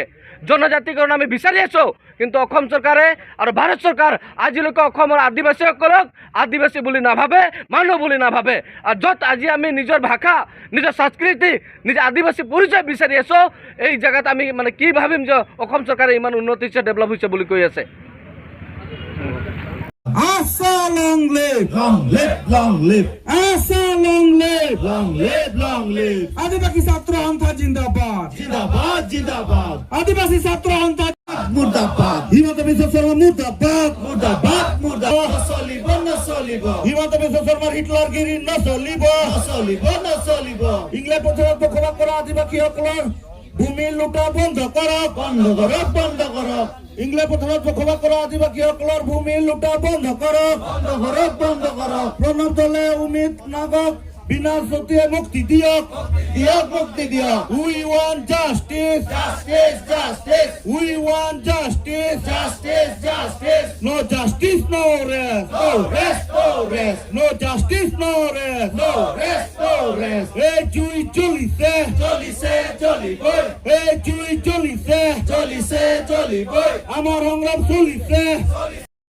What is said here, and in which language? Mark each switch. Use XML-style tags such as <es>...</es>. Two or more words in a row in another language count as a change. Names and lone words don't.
<as>জনজাতিকৰণ আমি বিচাৰি আছোঁ, কিন্তু অসম চৰকাৰে আৰু ভাৰত চৰকাৰ আজিলৈকে অসমৰ আদিবাসীসকলক আদিবাসী বুলি নাভাবে, মানুহ বুলি নাভাবে। আৰু য'ত আজি আমি নিজৰ ভাষা, নিজৰ সংস্কৃতি, নিজৰ আদিবাসী পৰিচয় বিচাৰি আছোঁ, এই জেগাত আমি মানে কি ভাবিম যে অসম চৰকাৰে ইমান উন্নতি হৈছে, ডেভেলপ হৈছে বুলি কৈ আছে।</as> <en>Asa long live, long live, long live. Asa long live, long live, long live.</en> <as>Adibasi Chhatra Sangha Jindabad, Jindabad, Jindabad. Adibasi Chhatra Sangha Murdabad. Himanta Biswa Sarma Murdabad, Murdabad, Murdabad. নচলিব, নচলিব. Himanta Biswa Sarma হিটলাৰগিৰি নচলিব, নচলিব, নচলিব. England পথাৰত বসবাস কৰা আদিবাসীসকলৰ ভূমি লুটা বন্ধ কৰক, বন্ধ কৰক, বন্ধ কৰক। ইংলেণ্ড পথাৰত বসবাস কৰা আদিবাসীসকলৰ ভূমি লুটা বন্ধ কৰক, বন্ধ কৰক, বন্ধ কৰক। প্ৰণৱ দলে উমিত নাগক বিনা সত্যে মুক্তি দিয়ক মুক্তি দিয়ক</as> <en>we want justice we want justice no justice no rest no justice no rest</en> <as>নো জাস্টিস নো রেস্ট এই জুই চলিছে এই জুই চলিছে আমার সংগ্রাম চলিছে</as>